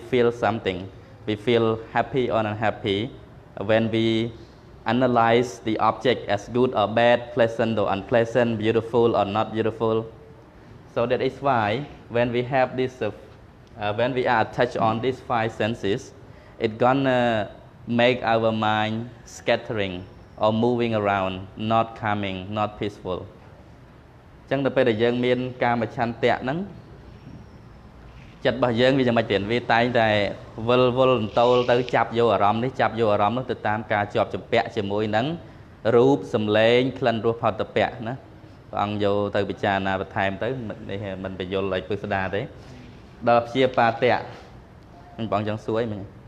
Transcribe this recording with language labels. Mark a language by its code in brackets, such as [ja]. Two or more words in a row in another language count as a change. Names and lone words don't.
[en] feel something we feel happy or unhappy when we analyze the object as good or bad pleasant or unpleasant beautiful or not beautiful so that is why when we have this when we are attached on these five senses it gonna make our mind scattering or moving around not calming not peaceful [km] ចឹងដល់ ពេលដែលយើងមានកាមឆន្ទៈហ្នឹងចិត្តរបស់យើងវាយ៉ាងម៉េចទៀតវាតែងតែវិលវល់អន្តោលទៅចាប់យកអារម្មណ៍នេះចាប់យកអារម្មណ៍នោះទៅតាមការជាប់ចម្ពាក់ជាមួយនឹងរូបសម្លេងក្លិនរសផុតពៈណាព្រះអង្គយកទៅពិចារណាបន្ថែមទៅនេះមិនបញ្យល់ឲ្យពិស្ដារទេដល់ព្យាបាទៈព្រះអង្គចឹងសួរអីមិញ